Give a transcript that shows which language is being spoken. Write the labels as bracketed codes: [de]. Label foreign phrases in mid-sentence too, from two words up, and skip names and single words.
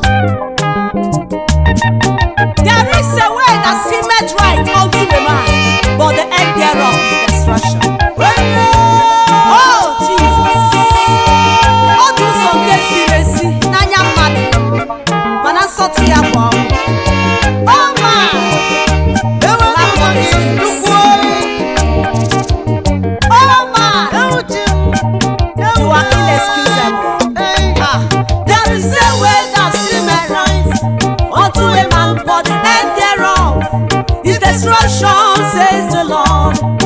[en] There is a way that seemeth right unto a man, but the end thereof is destruction. Oh, Jesus. [ig] Ọ dị ụzọ nke ziri ezi n'anya mmadụ, mana nsọtụ ya bụ ọnwụ. [en] Oh, man. Oh, man. You are inexcusable. Ah, there is a way that seemeth right unto a man, but the end thereof is destruction, says the Lord.